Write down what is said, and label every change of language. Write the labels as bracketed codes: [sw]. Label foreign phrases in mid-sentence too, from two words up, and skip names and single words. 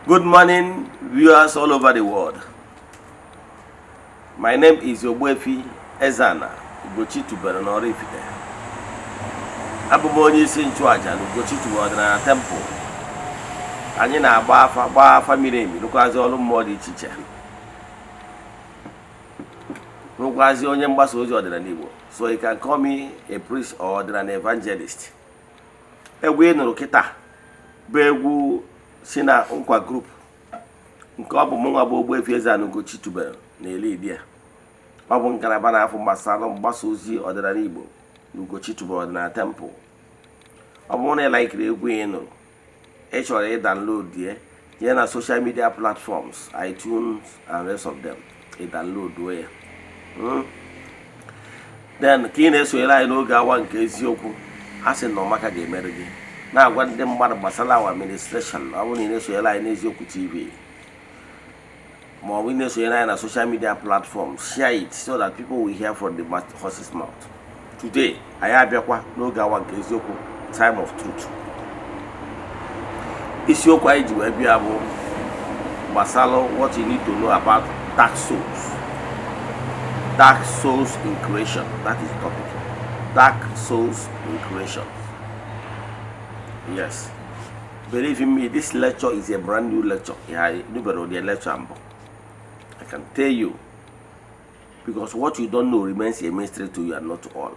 [en] morning, viewers all over the world. My name is Ogbuefi Eze-Ana Ugochitubelu n'Oraifite. [ig] Abụ m onye isi nchụaja na Ugochitubelu ọdịnala temple. Anyị na-agba afa miri emi, rụkwazi ọrụ mmụọ dị iche iche. Rụkwazi onye mgbasa ozi ọdịnala Igbo. [en] So you can call me a priest or an evangelist. [ig] Egwu ị nụrụ kịta bụ egwu si na nkwa group nke ọ bụ mụnwa bụ Ogbuefi Eze-Ana Ugochitubelu na-ele idia. Ọ bụ ngalaba na-afụ gbasara mgbasa ozi ọdịnala Igbo na Ugochitubelu ọdịnala temple. Ọ bụrụ na ị laikiri egwu ị nụrụ, ị chọrọ ị download ya na [en] social media platforms, iTunes and rest of them. [ig] Ị download ya. Then ka ị na-esonyere anyị n'oge awa nke eziokwu, a sị na ọmaka ga-emere gị na-agwa ndị mmadụ gbasara [en] our administration. [ig] Ọ bụrụ na ị na-esonyere anyị n'eziokwu TV ma ọ bụ ị na-esonyere anyị na [en] social media platforms, share it so that people will hear from the horse's mouth. [ig] Today anyị abịakwa n'oge awa nke eziokwu, [en] time of truth. [ig] Isiokwu anyị ji wee bịa bụ gbasara [en] what you need to know about dark souls. Dark souls in creation. That is the topic. Dark souls in creation. Yes. Believe in me, this lecture is a brand new lecture. I can tell you, because what you don't know remains a mystery to you and not to all.